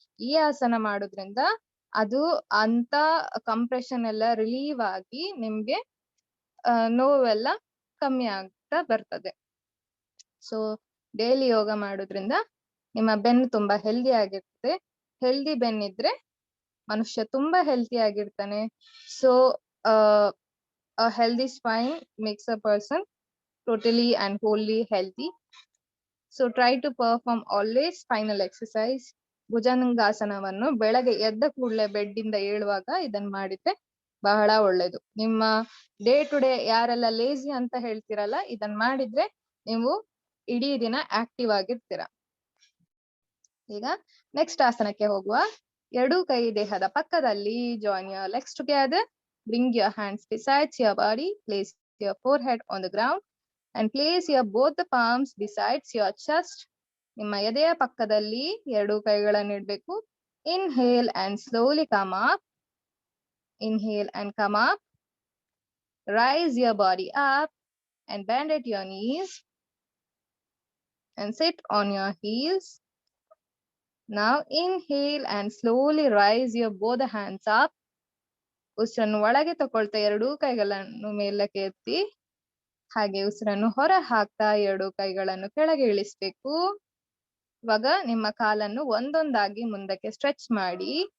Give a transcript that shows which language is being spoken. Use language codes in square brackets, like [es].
[kn] ಈ ಆಸನ ಮಾಡೋದ್ರಿಂದ ಅದು ಅಂತ ಕಂಪ್ರೆಷನ್ ಎಲ್ಲ ರಿಲೀವ್ ಆಗಿ ನಿಮ್ಗೆ ನೋವೆಲ್ಲ ಕಮ್ಮಿ ಆಗ್ತಾ ಬರ್ತದೆ. ಸೊ ಡೈಲಿ ಯೋಗ ಮಾಡೋದ್ರಿಂದ ನಿಮ್ಮ ಬೆನ್ನು ತುಂಬಾ ಹೆಲ್ದಿ ಆಗಿರ್ತದೆ. ಹೆಲ್ದಿ ಬೆನ್ನಿದ್ರೆ ಮನುಷ್ಯ ತುಂಬಾ ಹೆಲ್ತಿ ಆಗಿರ್ತಾನೆ. [en] So a healthy spine makes a person totally and wholly healthy. So try to perform always spinal exercise. [kn] ಭುಜಂಗಾಸನವನ್ನು ಬೆಳಗ್ಗೆ ಎದ್ದ ಕೂಡಲೇ ಬೆಡ್ ಇಂದ ಏಳುವಾಗ ಇದನ್ನ ಮಾಡಿದ್ರೆ ಬಹಳ ಒಳ್ಳೇದು. ನಿಮ್ಮ ಡೇ ಟು ಡೇ ಯಾರೆಲ್ಲ ಲೇಜಿ ಅಂತ ಹೇಳ್ತಿರಲ್ಲ, ಇದನ್ನ ಮಾಡಿದ್ರೆ ನೀವು ಇಡೀ ದಿನ ಆಕ್ಟಿವ್ ಆಗಿರ್ತೀರ. ಈಗ ನೆಕ್ಸ್ಟ್ ಆಸನಕ್ಕೆ ಹೋಗುವ. ಎರಡೂ ಕೈ ದೇಹದ ಪಕ್ಕದಲ್ಲಿ. [en] Join your legs together. Bring your hands beside your body. Place your forehead on the ground and place your both the palms besides your chest. [kn] ನಿಮ್ಮ ಎದೆಯ ಪಕ್ಕದಲ್ಲಿ ಎರಡೂ ಕೈಗಳನ್ನು ಇಡಬೇಕು. [en] Inhale and slowly come up. Inhale and come up. Rise your body up and bend at your knees and sit on your heels. Now inhale and slowly rise your both hands up. [kn] ಉಸಿರನ್ನು ಒಳಗೆ ತಕೊಳ್ತಾ ಎರಡೂ ಕೈಗಳನ್ನು ಮೇಲಕ್ಕೆ ಎತ್ತಿ, ಹಾಗೆ ಉಸಿರನ್ನು ಹೊರ ಹಾಕ್ತಾ ಎರಡೂ ಕೈಗಳನ್ನು ಕೆಳಗೆ ಇಳಿಸ್ಬೇಕು. ಇವಾಗ ನಿಮ್ಮ ಕಾಲನ್ನು ಒಂದೊಂದಾಗಿ ಮುಂದಕ್ಕೆ ಸ್ಟ್ರೆಚ್ ಮಾಡಿ.